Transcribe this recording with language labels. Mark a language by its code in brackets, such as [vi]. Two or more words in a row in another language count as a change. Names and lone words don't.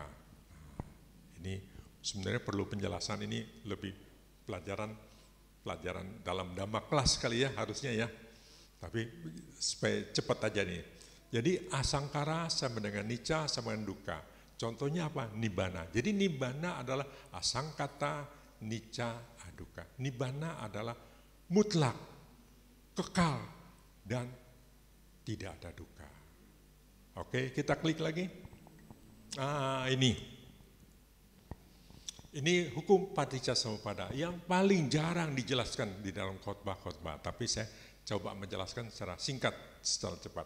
[id] Ini sebenarnya perlu penjelasan, ini lebih pelajaran dalam Dhamma kelas kali ya harusnya ya. Tapi supaya cepat aja nih. Jadi asangkara sama dengan nicca sama dengan dukkha. Contohnya apa? Nibbana. Jadi nibbana adalah [pi] asangkata, nicca, adukkha. [id] Nibbana adalah mutlak, kekal, dan tidak ada dukkha. Oke, kita klik lagi. Ini hukum paticcasamuppada yang paling jarang dijelaskan di dalam khotbah-khotbah, tapi saya coba menjelaskan secara singkat, secara cepat.